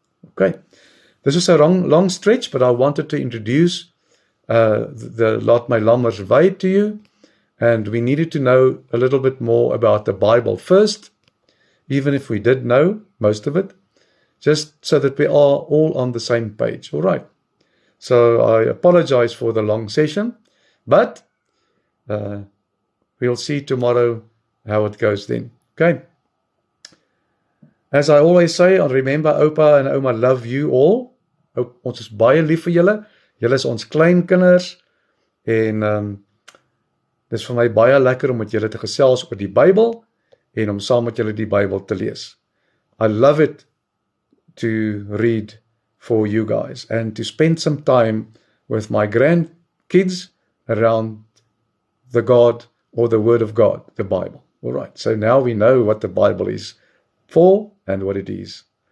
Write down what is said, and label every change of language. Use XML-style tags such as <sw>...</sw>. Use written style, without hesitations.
<en>Okay, this is a long stretch, but I wanted to introduce the Laat My Lammers Wei to you, and we needed to know a little bit more about the Bible first, even if we did know most of it, just so that we are all on the same page. All right. So I apologize for the long session, but we'll see tomorrow how it goes then. Okay. As I always say, remember, Oupa and Ouma love you all.</en> <af>Ons is baie lief vir julle. Julle is ons kleinkinders en dis vir my baie lekker om met julle te gesels oor die Bybel en om saam met julle die Bybel te lees.</af> <en>I love it to read for you guys and to spend some time with my grandkids around the God or the Word of God, the Bible. All right, so now we know what the Bible is for and what it is.</en>